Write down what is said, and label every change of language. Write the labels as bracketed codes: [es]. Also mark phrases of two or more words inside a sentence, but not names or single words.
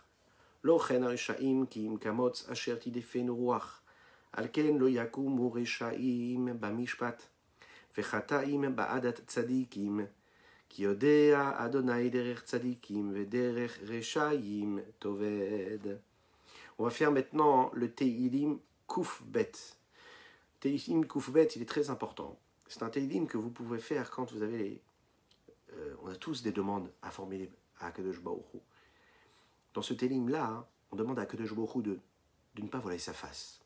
[he] לא כן הרשעים כי אם כמוץ אשר תדפנו רוח. על כן לא יקומו רשעים במשפט, וחטאים בעדת צדיקים. כי יודע אדוני דרך צדיקים ודרך רשעים תאבד. [fr] On va faire maintenant le Teilim [he] קוף בית. [fr] Teilim Koufbet, il est très important. C'est un Teilim que vous pouvez faire quand vous avez on a tous des demandes à formuler à [he] הקדוש ברוך הוא. [fr] Dans ce Teilim-là, on demande à [he] הקדוש ברוך הוא [fr] de ne pas voiler sa face.